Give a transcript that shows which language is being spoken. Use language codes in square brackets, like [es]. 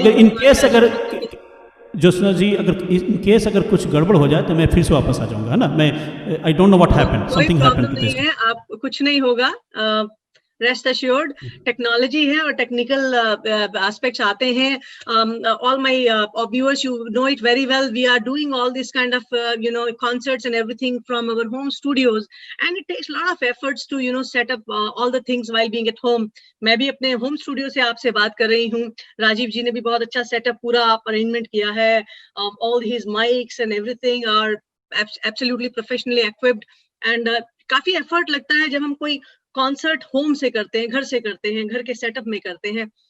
[hi] अगर in case अगर ज्योत्सना जी in case अगर कुछ गड़बड़ हो जाए तो मैं फिर से वापस आ जाऊंगा, है ना। [en] मैं I don't know what happened, something happened to this. [hi] आप कुछ नहीं होगा, [en] Rest assured. [hi] टेक्नोलॉजी है और टेक्निकल एस्पेक्ट्स आते हैं। [en] All my viewers, you know it very well, we are doing all this kind of concerts and everything from our home studios, and it takes a lot of efforts to set up all the things while being at home. [hi] मैं भी अपने home studio से आपसे बात कर रही हूँ। राजीव जी ने भी बहुत अच्छा सेटअप पूरा अरेंजमेंट किया है। [en] all his mics and everything are absolutely professionally equipped, and [hi] काफी एफर्ट लगता है जब हम कोई कॉन्सर्ट होम से करते हैं, घर से करते हैं, घर के सेटअप में करते हैं।